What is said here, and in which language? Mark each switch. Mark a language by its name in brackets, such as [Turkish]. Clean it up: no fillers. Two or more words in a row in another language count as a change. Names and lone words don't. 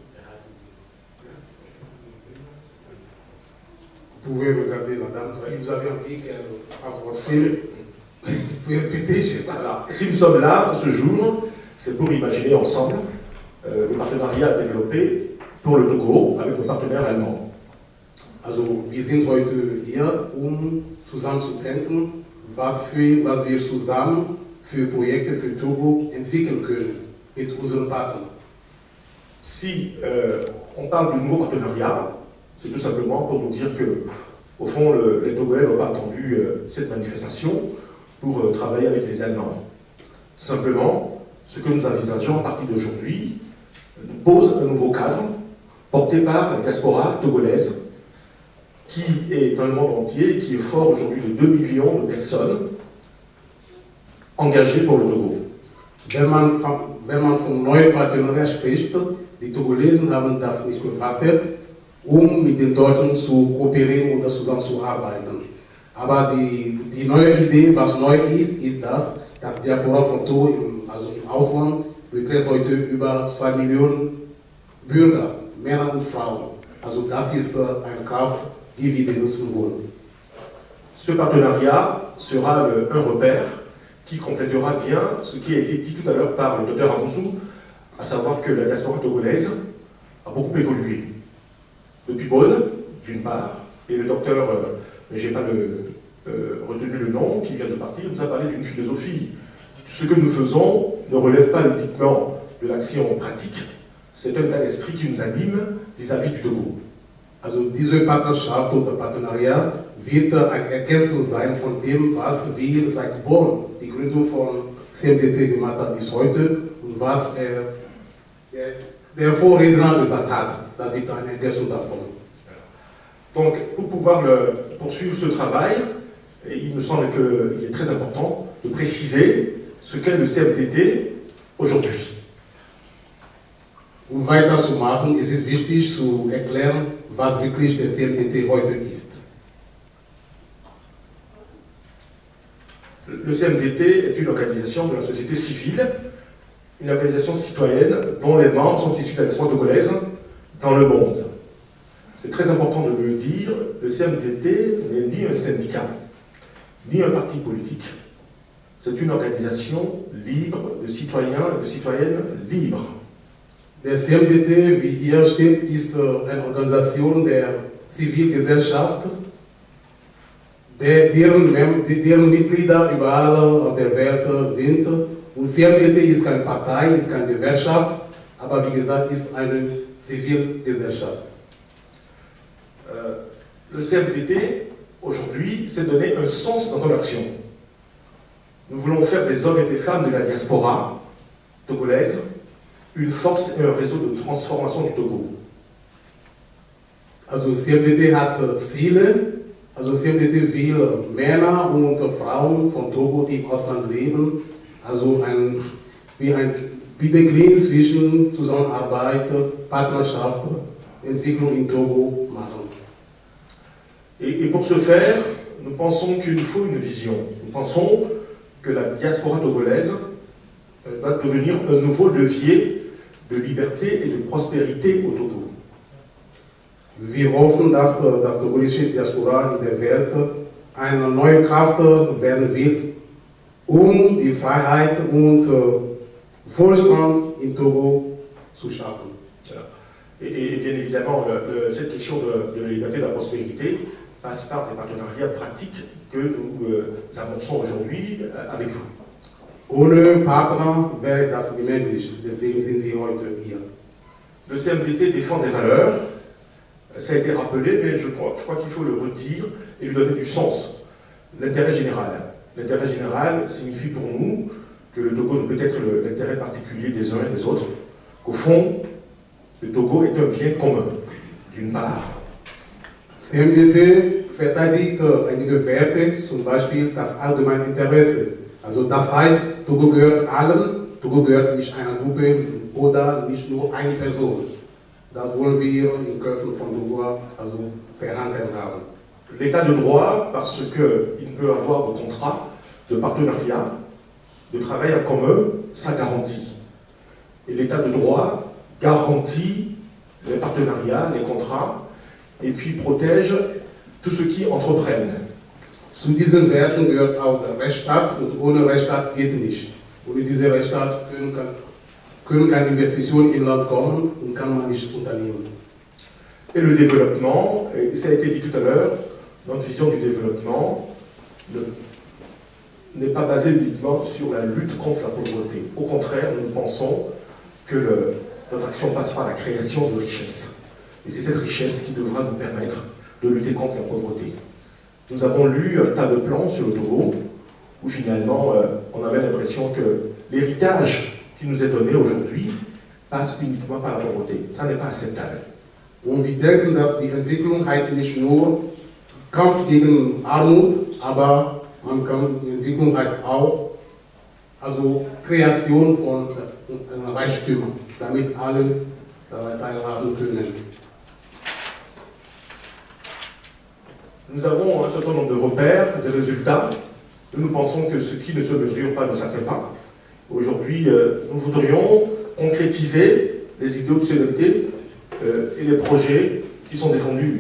[French] Vous pouvez regarder la dame, si vous avez envie qu'elle fasse votre film, vous pouvez répéter, je ne sais pas. Voilà. Si nous sommes là ce jour, c'est pour imaginer ensemble le partenariat développé pour le Togo avec nos partenaires allemands. [German] Also, wir sind heute hier, zusammen zu denken, was wir zusammen für Projekte für Togo entwickeln können mit unseren Partnern. [French] Si on parle du nouveau partenariat, c'est tout simplement pour nous dire que, au fond, les Togolais n'ont pas attendu cette manifestation pour travailler avec les Allemands. Simplement, ce que nous envisageons à partir d'aujourd'hui nous pose un nouveau cadre porté par la diaspora togolaise qui est dans le monde entier et qui est fort aujourd'hui de 2 millions de personnes engagées pour le Togo. [German] Wenn man von neuen Partenariat spricht, die Togolesen haben das nicht gewartet, mit den Deutschen zu kooperieren oder zusammenzuarbeiten. Aber die neue Idee, was neu ist das Diaspora von Togo im Ausland betrifft heute über 2 Millionen Bürger, Männer und Frauen. Also das ist eine Kraft, die wir benutzen wollen. [French] Ce partenariat sera un repère qui complétera bien ce qui a été dit tout à l'heure par le docteur Amoussou, à savoir que la diaspora togolaise a beaucoup évolué. Depuis Bonn, d'une part, et le docteur, je n'ai pas retenu le nom, qui vient de partir, nous a parlé d'une philosophie. Ce que nous faisons ne relève pas uniquement de l'action pratique, c'est un état d'esprit qui nous anime vis-à-vis du Togo. [German] Also diese Partnerschaft oder Partenariat wird eine Ergänzung sein von dem, was wir seit Bonn, die Gründung von CMDT gemacht haben bis heute und was der Vorredner gesagt hat. Das wird eine Ergänzung davon. [French] Donc, pour pouvoir poursuivre ce travail, il me semble qu'il est très important de préciser ce qu'est le CMDT aujourd'hui. [German] Um weiterzumachen, ist es wichtig zu erklären, was wirklich der CMDT heute ist. [French] Le CMDT est une organisation de la société civile, une organisation citoyenne dont les membres sont issus de la diaspora togolaise dans le monde. C'est très important de le dire, le CMDT n'est ni un syndicat, ni un parti politique. C'est une organisation libre de citoyens et de citoyennes libres. [German] Der CMDT, wie hier steht, ist eine Organisation der Zivilgesellschaft, deren Mitglieder überall auf der Welt sind. Und CMDT ist keine Partei, ist keine Gewerkschaft, aber wie gesagt, ist eine Zivilgesellschaft. [French] Le CMDT, aujourd'hui, s'est donné un sens dans son action. Nous voulons faire des hommes et des femmes de la diaspora togolaise une force et un réseau de transformation du Togo. [German] Also CMDT hat Ziele, also CMDT will Männer und Frauen von Togo, die im Ausland leben, also wie der Glied zwischen Zusammenarbeit, Partnerschaft, Entwicklung in Togo machen. [French] Et pour ce faire, nous pensons qu'il nous faut une vision. Nous pensons que la diaspora togolaise va devenir un nouveau levier de liberté et de prospérité au Togo. [German] Wir hoffen, dass das togolische Diaspora in der Welt eine neue Kraft werden wird, die Freiheit und Wohlstand in Togo zu schaffen. [French] Et bien évidemment, cette question de la liberté et de la prospérité passe par des partenariats pratiques que nous amorçons aujourd'hui avec vous. [German] Ohne Partner wäre das nicht möglich, deswegen sind wir heute hier. [French] Le CMDT défend des valeurs, ça a été rappelé, mais je crois qu'il faut le redire et lui donner du sens. L'intérêt général. L'intérêt général signifie pour nous que le Togo ne peut être l'intérêt particulier des uns et des autres, qu'au fond, le Togo est un bien commun, d'une part. [German] CMDT verteidigt einige Werte, zum Beispiel das allgemeine Interesse. Also das heißt, Togo gehört allen, Togo gehört nicht einer Gruppe oder nicht nur einer Person. Das wollen wir in Köpfen von Togo also verankert haben. [French] L'état de droit, parce qu'il peut avoir de contrats, de partenariats, de travail en commun, ça garantit. Et l'état de droit garantit les partenariats, les contrats, et puis protège tous ceux qui entreprennent. [German] Zu diesen Werten gehört auch der Rechtsstaat und ohne Rechtsstaat geht nicht. Ohne diesen Rechtsstaat können keine Investitionen im Land kommen und kann man nicht unternehmen. [French] Et le développement, et ça a été dit tout à l'heure, notre vision du développement n'est pas basée uniquement sur la lutte contre la pauvreté. Au contraire, nous pensons que notre action passe par la création de richesses. Et c'est cette richesse qui devra nous permettre de lutter contre la pauvreté. Nous avons lu un tas de plans sur le Togo, où finalement on avait l'impression que l'héritage qui nous est donné aujourd'hui passe uniquement par la pauvreté. Ça n'est pas acceptable. [German] Und wir denken, dass die Entwicklung heißt nicht nur Kampf gegen Armut, aber die Entwicklung heißt auch also Kreation von Reichtümern, damit alle daran teilhaben können. [French] Nous avons un certain nombre de repères, de résultats. Nous pensons que ce qui ne se mesure pas ne s'atteint pas. Aujourd'hui, nous voudrions concrétiser les idées de solidarité et les projets qui sont défendus.